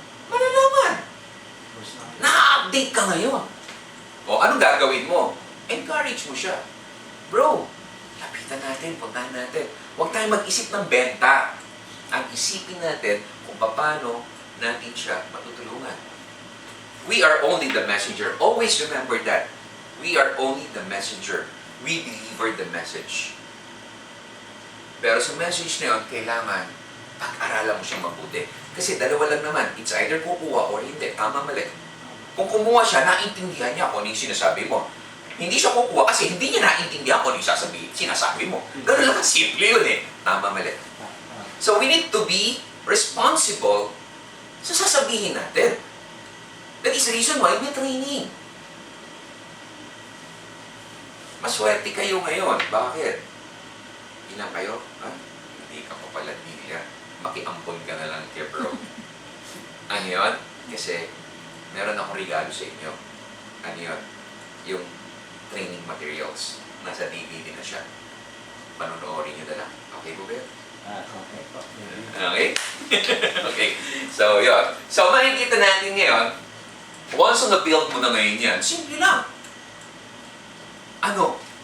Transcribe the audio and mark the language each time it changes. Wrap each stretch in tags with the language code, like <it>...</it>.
<tl>Malalaman. Na-update ka ngayon. O, anong gagawin mo? Encourage mo siya. Bro, lapitan natin, puntahan natin. Huwag tayong mag-isip ng benta. Ang isipin natin kung paano natin siya matutulungan.</tl> <en>We are only the messenger. Always remember that. We are only the messenger. We deliver the message.</en> <tl>Pero sa message na yun, kailangan pag-aralan mo siyang mabuti. Kasi dalawa lang naman.</tl> <en>It's either</en> <tl>kukuha or hindi. Tama, mali. Kung kumuha siya, naintindihan niya kung ano yung sinasabi mo. Hindi siya kukuha kasi hindi niya naintindihan kung ano yung sinasabi mo. Ganun lang simple yun eh. Tama, mali.</tl> <en>So we need to be responsible</en> <tl>sa sasabihin natin.</tl> <en>That is the reason why</en> <tl>may</tl> <en>training.</en> <tl>Maswerte kayo ngayon. Bakit? Ilang kayo? Ha? Hindi ka pa pala nila. Makiampon ka na lang kay bro. Ano yun? Kasi meron akong regalo sa inyo. Ano yun? Yung training materials. Nasa DVD na siya. Panonoorin nyo na lang. Okay po ba yun? Okay po. Okay? Okay. So, yun. So, makikita natin ngayon, once na-build mo na ngayon yan, simple lang. Ano?</tl>